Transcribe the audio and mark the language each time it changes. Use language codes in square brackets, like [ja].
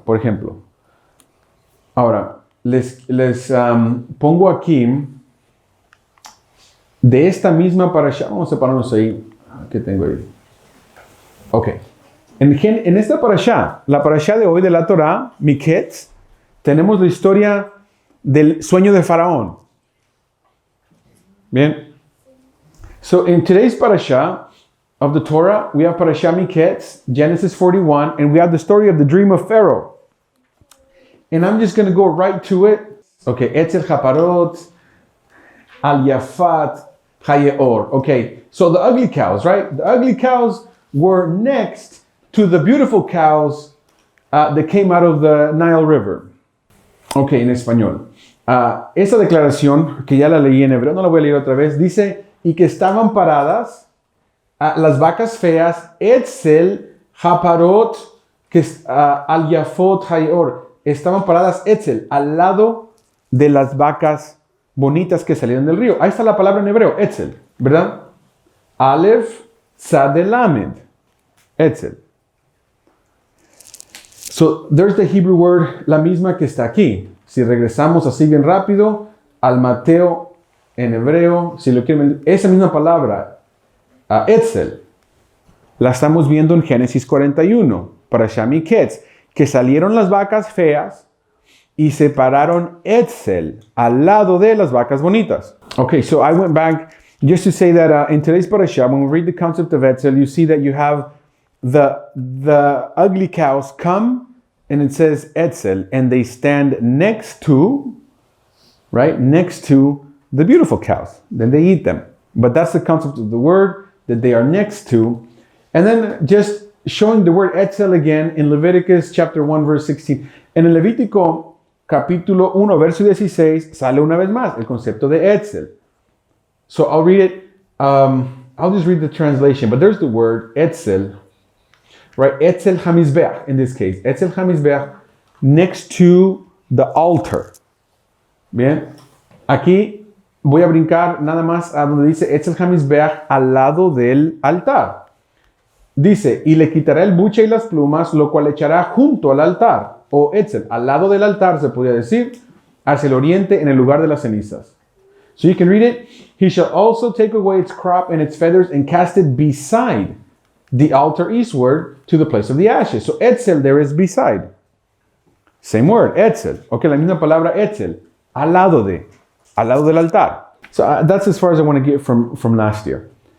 [es] Por ejemplo, ahora les pongo aquí de esta misma parasha. Vamos a separarnos ahí. ¿Qué tengo ahí? Ok. En esta parasha, la parasha de hoy de la Torah, Miketz, tenemos la historia del sueño de Faraón. Bien. [en] So in today's parasha of the Torah, we have parasha Miketz, Genesis 41, and we have the story of the dream of Pharaoh. And I'm just going to go right to it. Okay, [he] Etzel Chaparot, Al Yafat, Hayeor. [en] Okay, so the ugly cows, right? The ugly cows were next to the beautiful cows that came out of the Nile River. [es] Ok, en español. Esa declaración, que ya la leí en hebreo, no la voy a leer otra vez, dice, y que estaban paradas las vacas feas, [he] Etzel, Haparot, Al Yafot, Hayor, [es] estaban paradas Etzel, al lado de las vacas bonitas que salieron del río. Ahí está la palabra en hebreo, Etzel, ¿verdad? [he] Aleph, Tzad, Lamed, Etzel. [en] So, there's the Hebrew word, [es] la misma que está aquí. Si regresamos así bien rápido al Mateo en hebreo, si lo quieren, esa misma palabra, Etzel, la estamos viendo en Génesis 41, para Miketz, que salieron las vacas feas y separaron Etzel al lado de las vacas bonitas. [en] Okay, so I went back just to say that in today's parasha, when we read the concept of Etzel, you see that you have the ugly cows come, and it says Etzel, and they stand next to, right, next to the beautiful cows. Then they eat them. But that's the concept of the word, that they are next to. And then just showing the word Etzel again in Leviticus chapter 1, verse 16. [es] En el Levítico capítulo 1, verso 16, sale una vez más el concepto de Etzel. [en] So I'll read it. I'll just read the translation. But there's the word Etzel, right? [he] Etzel HaMizbeach [en] in this case. Etzel HaMizbeach next to the altar. [es] Bien. Aquí voy a brincar nada más a donde dice [he] Etzel HaMizbeach [es] al lado del altar. Dice, y le quitará el buche y las plumas, lo cual echará junto al altar. O Etzel, al lado del altar, se podría decir, hacia el oriente en el lugar de las cenizas. [en] So you can read it. He shall also take away its crop and its feathers and cast it beside the altar eastward to the place of the ashes. So Etzel there is beside. Same word, Etzel. [es] Okay, la misma palabra Etzel. Al lado del altar. [en] So that's as far as I want to get from last year.